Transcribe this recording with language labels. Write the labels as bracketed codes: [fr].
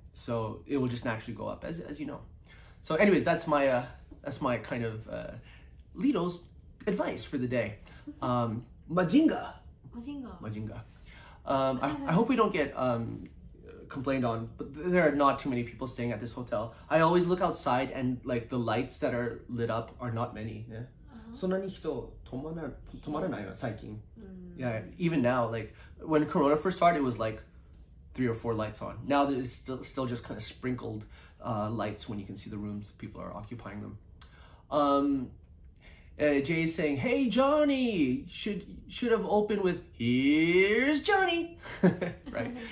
[en] So it will just naturally go up, as you know. So anyways, that's my kind of Lito's advice for the day. Majinga. I hope we don't get complained on, but there are not too many people staying at this hotel. I always look outside, and like the lights that are lit up are not many. Yeah. [ja] そんなに人止まらないわ最近. [en] Yeah, even now, like when Corona first started, it was like 3 or 4 lights on. Now it's still just kind of sprinkled lights when you can see the rooms people are occupying them. Jay is saying, "Hey Johnny, should have opened with here's Johnny," right?